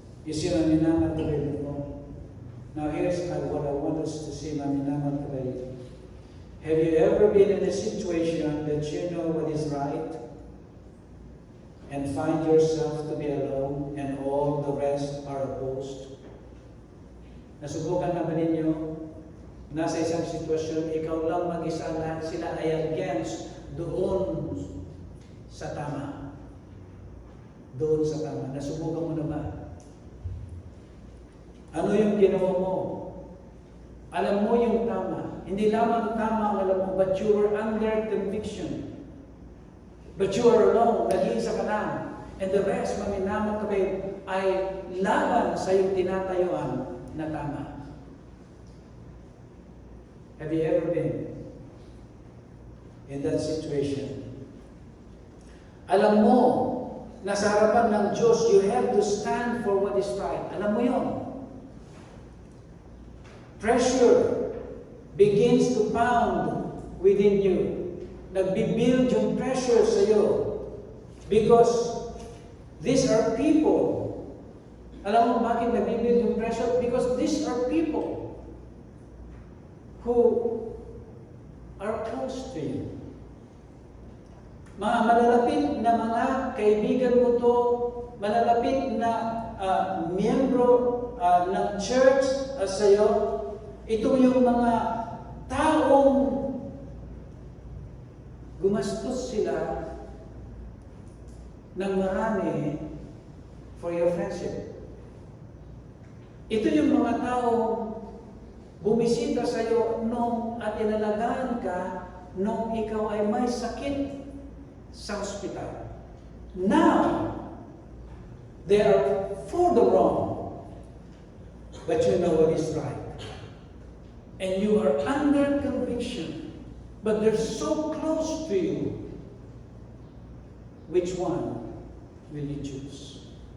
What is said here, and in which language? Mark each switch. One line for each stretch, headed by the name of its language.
English: You see,
Filipino: maminamat kapatid mo.
English: Now here's what I want us to see,
Filipino: maminamat kapatid.
English: Have you ever been in a situation that you know what is right and find yourself to be alone and all the rest are opposed?
Filipino: Nasubukan na ba ninyo? Nasa isang sitwasyon, ikaw lang mag-isa na sila ay against doon sa tama. Doon sa tama. Nasubukan mo na ba? Ano yung ginawa mo? Alam mo yung tama. Hindi lamang tama ang alam mo,
English: but you were under conviction. But you are alone.
Filipino: Nag-iisa ka lang. And the rest, maminaman ka ay laban sa iyong tinatayuan na tama.
English: Have you ever been in that situation?
Filipino: Alam mo, nasa harapan ng Diyos,
English: you have to stand for what is right.
Filipino: Alam mo yun.
English: Pressure begins to pound within you.
Filipino: Nagbibuild yung pressure sa iyo.
English: Because these are people.
Filipino: Alam mo bakit nagbibuild yung pressure?
English: Because these are people who are close to you.
Filipino: Mga malalapit na mga kaibigan mo to, malalapit na miyembro ng church sa iyo, ito yung mga taong gumastos sila ng marami
English: for your friendship.
Filipino: Ito yung mga taong bumisita sa iyo at inalagaan ka nung ikaw ay may sakit sa ospital.
English: Now, they are for the wrong, but you know what is right. And you are under conviction, but they're so close to you. Which one will you choose?